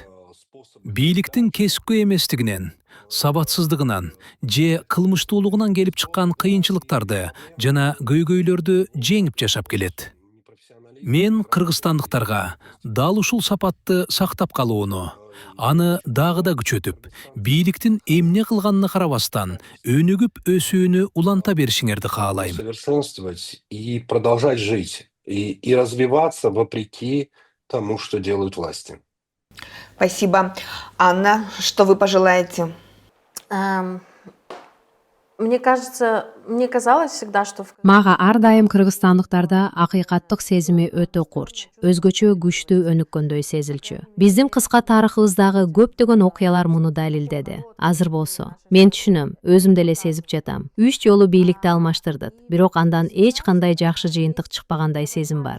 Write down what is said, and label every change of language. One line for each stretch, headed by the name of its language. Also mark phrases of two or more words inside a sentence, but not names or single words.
Kyrgyz: Бийликтин кескү эместигинен, сабатсыздыгынан же кылмыштуулугунан келип чыккан кыйынчылыктарды жана көйгөйлөрдү жеңип жашап келет. Мен кыргызстандыктарга дал ушул сапатты сактап калууну, аны дагы да күчөтүп, бийликтин эмне кылганына карабастан өнүгүп өсүүнү уланта беришиңерди каалайм.
Russian: Совершенствовать и продолжать жить, и развиваться вопреки тому, что делают власти. Спасибо. Анна, что вы пожелаете? Мне казалось всегда, что
Kyrgyz: Мага ар дайым кыргызстандыктарда акыйкаттык сезими өтө курч, өзгөчө күчтүү өнүккөндөй сезилчү. Биздин кыска тарыхыбыздагы көптөгөн окуялар муну далилдеди. Азыр болсо, мен түшүнөм, өзүм деле сезип жатам. 3 жолу бийликти алмаштырдык, бирок андан эч кандай жакшы жыйынтык чыкпагандай сезим бар.